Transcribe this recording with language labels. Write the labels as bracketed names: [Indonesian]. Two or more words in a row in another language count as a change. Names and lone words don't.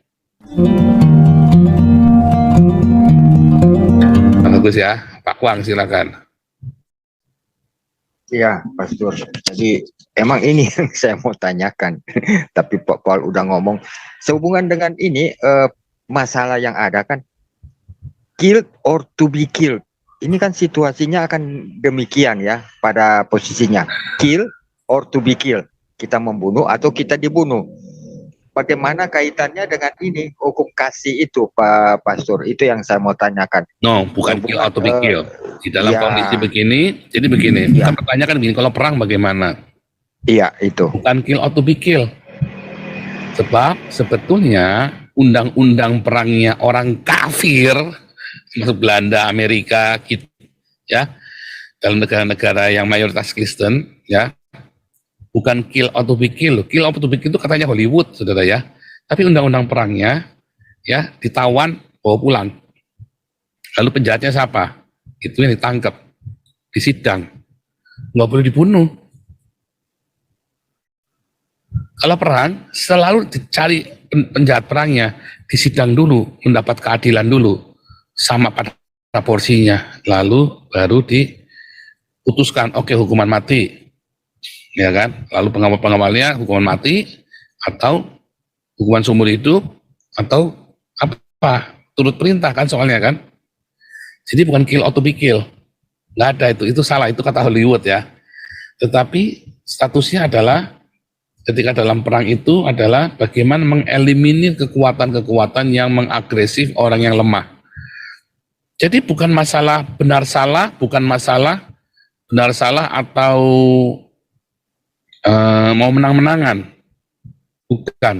[Indonesian] Bagus ya, Pak Kwang silakan. Iya, Pastor. Jadi emang ini yang saya mau tanyakan, tapi Pak Paul udah ngomong. Sehubungan dengan ini masalah yang ada kan, [English] killed or to be killed. [Indonesian] Ini kan situasinya akan demikian ya pada posisinya. [English] Kill or to be killed. [Indonesian] Kita membunuh atau kita dibunuh. Bagaimana kaitannya dengan ini hukum kasih itu Pak Pastor? Itu yang saya mau tanyakan. No, bukan [English] kill or to be killed. [Indonesian] Di dalam kondisi begini, jadi begini. Kita pertanyakan begini, kalau perang bagaimana? Iya, itu. Bukan [English] kill or to be killed. [Indonesian] Sebab sebetulnya undang-undang perangnya orang kafir, masuk Belanda, Amerika, gitu, ya, dalam negara-negara yang mayoritas Kristen, ya, bukan [English] kill or to be kill. Kill or to be kill [Indonesian] itu katanya Hollywood, saudara ya. Tapi undang-undang perangnya, ya, ditawan, bawa pulang. Lalu penjahatnya siapa? Itu yang ditangkap, disidang, nggak boleh dibunuh. Kalau perang, selalu dicari penjahat perangnya, disidang dulu, mendapat keadilan dulu, sama pada porsinya, lalu baru diputuskan, oke, hukuman mati, ya kan? Lalu pengawalnya hukuman mati, atau hukuman seumur hidup, atau apa? Turut perintah kan soalnya kan? Jadi bukan [English] kill or to be kill, [Indonesian] nggak ada itu salah, itu kata Hollywood ya. Tetapi statusnya adalah ketika dalam perang itu adalah bagaimana mengeliminir kekuatan-kekuatan yang mengagresif orang yang lemah. Jadi bukan masalah benar salah, bukan masalah benar salah atau mau menang-menangan, bukan.